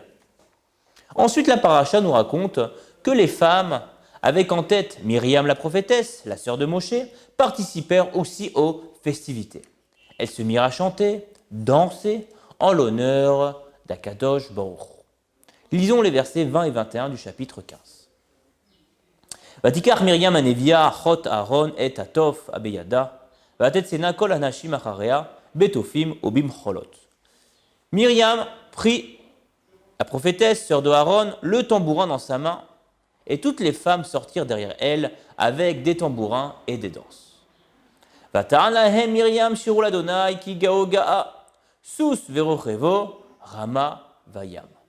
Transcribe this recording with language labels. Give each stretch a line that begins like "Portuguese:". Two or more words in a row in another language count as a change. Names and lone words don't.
French: Ensuite, la paracha nous raconte que les femmes, avec en tête Myriam la prophétesse, la sœur de Moshe, participèrent aussi aux festivités. Elles se mirent à chanter, danser, en l'honneur d'
Hebrew: הקדוש ברוך הוא.
French: Lisons les versets 20 et 21 du chapitre 15.
Hebrew: ותקח מרים הנביאה אחות אהרן את התף בידה ותצאן כל הנשים אחריה בתפים ובמחלת.
French: Myriam prit, la prophétesse, sœur de Aaron, le tambourin dans sa main, et toutes les femmes sortirent derrière elle avec des tambourins et des danses.
Hebrew: ותען להם מרים שירו ליהוה כי גאה גאה סוס ורכבו רמה בים.